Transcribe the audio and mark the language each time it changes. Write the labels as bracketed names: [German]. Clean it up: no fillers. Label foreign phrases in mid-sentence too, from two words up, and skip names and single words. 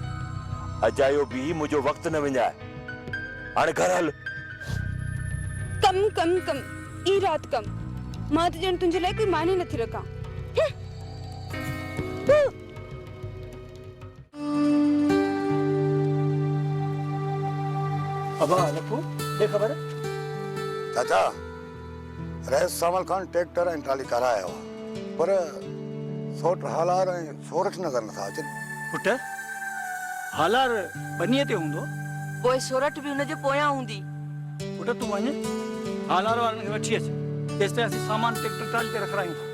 [Sindhi] अजायो बि मुंहिंजो वक़्तु न विञाए, हाणे घर हल। कम कम कम ई रात कम, मां त ॼण तुंहिंजे लाइ कोई माने नथी रखां। [Urdu] अबा लखू ये खबर है? [Sindhi] चाचा रैस सावल खान ट्रैक्टर ऐं ट्राली कराया हुआ पर सोट हालार ऐं सोरठ नगर नथा अचनि। पुट हालार बनीअ ते हूंदो, पोइ सोरठ बि हुनजे पोयां हूंदी। पुट तूं वञ हालार वारनि खे वठी अच, तेसि ताईं असीं सामान ट्रैक्टर ट्राली ते रखायूं था।